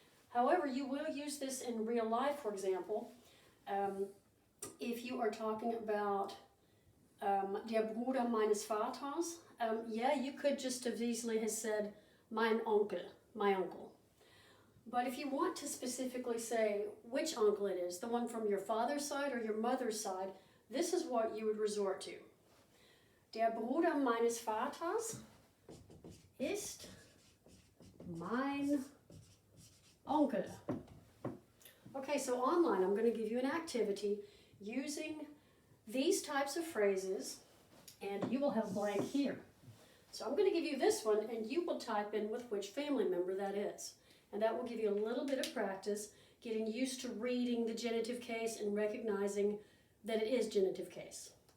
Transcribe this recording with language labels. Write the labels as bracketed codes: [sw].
[en] However, you will use this in real life, for example, if you are talking about [de] der Bruder meines Vaters. [en] Yeah, you could just as easily have said [de] mein Onkel, [en] my uncle. But if you want to specifically say which uncle it is, the one from your father's side or your mother's side, this is what you would resort to. [de] Der Bruder meines Vaters ist mein Onkel. [en] Okay, so online I'm going to give you an activity using these types of phrases, and you will have blank here. So I'm going to give you this one, and you will type in with which family member that is. And that will give you a little bit of practice getting used to reading the genitive case and recognizing that it is genitive case.